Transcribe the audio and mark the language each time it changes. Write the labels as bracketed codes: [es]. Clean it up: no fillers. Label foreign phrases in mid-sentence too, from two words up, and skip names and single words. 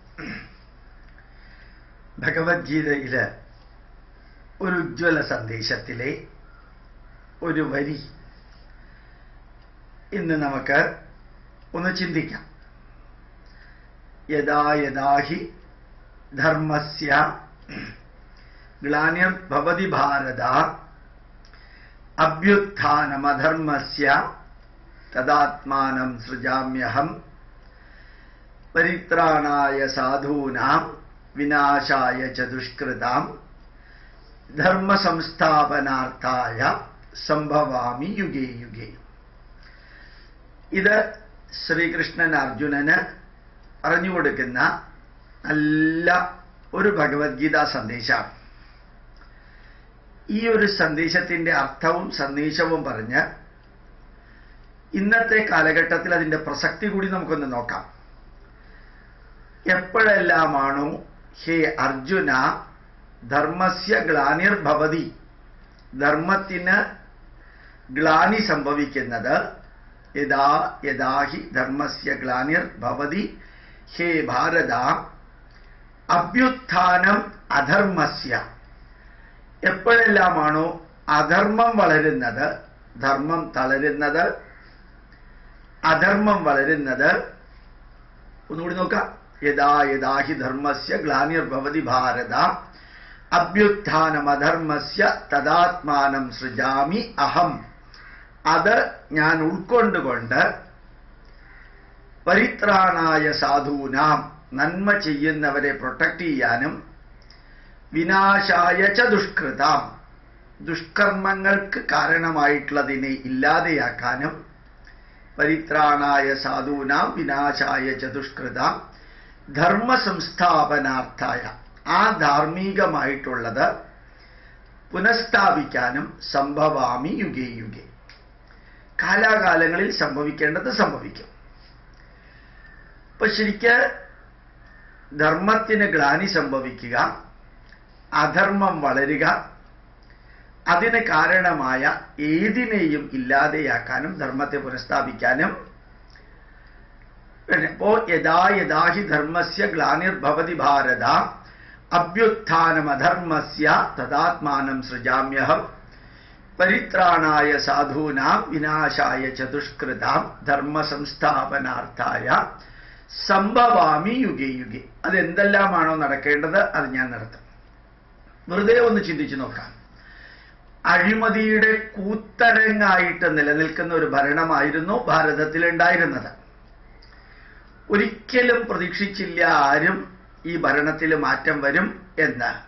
[ml] ഭഗവത്ഗീതയിലെ ഒരു ഉജ്ജ്വല സന്ദേശത്തിലെ ഒരു വരി ഇന്ന് നമുക്ക് ഒന്ന് ചിന്തിക്കാം. [sa] യദാ യദാ ഹി ധർമ്മസ്യ ഗ്ലാനിർഭവതി ഭാരത അഭ്യുത്ഥാനമധർമ്മസ്യ തദാത്മാനം സൃജാമ്യഹം പരിത്രാണായ സാധൂനാം വിനാശായ ച ദുഷ്കൃതാം ധർമ്മസംസ്ഥാപനാർത്ഥായ സംഭവാമി യുഗേ യുഗേ. ഇത് ശ്രീകൃഷ്ണൻ അർജുനന് പറഞ്ഞുകൊടുക്കുന്ന നല്ല ഒരു ഭഗവത്ഗീതാ സന്ദേശമാണ്. ഈ ഒരു സന്ദേശത്തിന്റെ അർത്ഥവും സന്ദേശവും പറഞ്ഞ് ഇന്നത്തെ കാലഘട്ടത്തിൽ അതിന്റെ പ്രസക്തി കൂടി നമുക്കൊന്ന് നോക്കാം. എപ്പോഴെല്ലാമാണോ ഹേ അർജുന ധർമ്മസ്യ ഗ്ലാനിർഭവതി, [ml] ധർമ്മത്തിന് ഗ്ലാനി സംഭവിക്കുന്നത്, [sa] യദാ യദാ ഹി ധർമ്മസ്യ ഗ്ലാനിർഭവതി ഹേ ഭാരത അഭ്യുത്ഥാനം അധർമ്മസ്യ, [ml] എപ്പോഴെല്ലാമാണോ അധർമ്മം വളരുന്നത്, ധർമ്മം തളരുന്നത്, അധർമ്മം വളരുന്നത്. ഒന്നുകൂടി നോക്കാം. [sa] യദാ യദാ ഹി ധർമ്മസ്യ ഗ്ലാനിർഭവതി ഭാരത അഭ്യുത്ഥാനം അധർമ്മസ്യ തദാത്മാനം സൃജാമി അഹം, [ml] അത് ഞാൻ ഉൾക്കൊണ്ടുകൊണ്ട് [sa] പരിത്രാണായ സാധൂനാം, [ml] നന്മ ചെയ്യുന്നവരെ പ്രൊട്ടക്ട് ചെയ്യാനും [sa] വിനാശായ ച ദുഷ്കൃതാം, [ml] ദുഷ്കർമ്മങ്ങൾക്ക് കാരണമായിട്ടുള്ളതിനെ ഇല്ലാതെയാക്കാനും, [sa] പരിത്രാണായ സാധൂനാം വിനാശായ ച ദുഷ്കൃതാം ധർമ്മസംസ്ഥാപനാർത്ഥായ, [ml] ആ ധാർമ്മികമായിട്ടുള്ളത് പുനഃസ്ഥാപിക്കാനും [sa] സംഭവാമി യുഗേ യുഗേ, [ml] കാലാകാലങ്ങളിൽ സംഭവിക്കേണ്ടത് സംഭവിക്കും. ഇപ്പൊ ശരിക്ക് ധർമ്മത്തിന് ഗ്ലാനി സംഭവിക്കുക, അധർമ്മം വളരുക, അതിന് കാരണമായ ഏതിനെയും ഇല്ലാതെയാക്കാനും ധർമ്മത്തെ പുനഃസ്ഥാപിക്കാനും. [sa] അപ്പോ യദാ യദാ ഹി ധർമ്മസ്യ ഗ്ലാനിർഭവതി ഭാരത അഭ്യുത്ഥാനമധർമ്മസ്യ തദാത്മാനം സൃജാമ്യഹം പരിത്രാണായ സാധൂനാം വിനാശായ ച ദുഷ്കൃതാം ധർമ്മസംസ്ഥാപനാർത്ഥായ സംഭവാമി യുഗേ യുഗേ. [ml] അതെന്തെല്ലാമാണോ നടക്കേണ്ടത് അത് ഞാൻ നടത്തും. വെറുതെ ഒന്ന് ചിന്തിച്ചു നോക്കാം. അഴിമതിയുടെ കൂത്തരങ്ങായിട്ട് നിലനിൽക്കുന്ന ഒരു ഭരണമായിരുന്നു ഭാരതത്തിൽ ഉണ്ടായിരുന്നത്. ഒരിക്കലും പ്രതീക്ഷിച്ചില്ല ആരും ഈ ഭരണത്തിൽ മാറ്റം വരും എന്ന്.